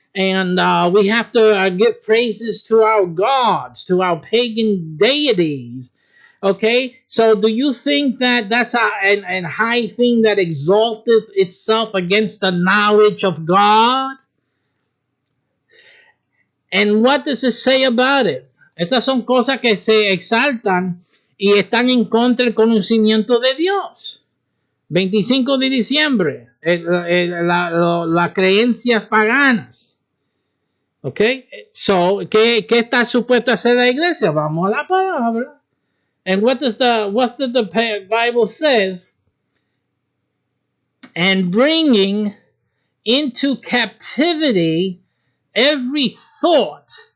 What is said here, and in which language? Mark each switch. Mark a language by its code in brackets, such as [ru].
[en] And we have to give praises to our gods, to our pagan deities. Okay, so do you think that that's a high thing that exalteth itself against the knowledge of God? And what does it say about it? [es] Estas son cosas que se exaltan y están en contra del conocimiento de Dios. 25 de diciembre, las creencias paganas. Okay, so, ¿qué está supuesto a hacer la iglesia? Vamos a la palabra. [en] And what does the Bible says? And bringing into captivity every thought.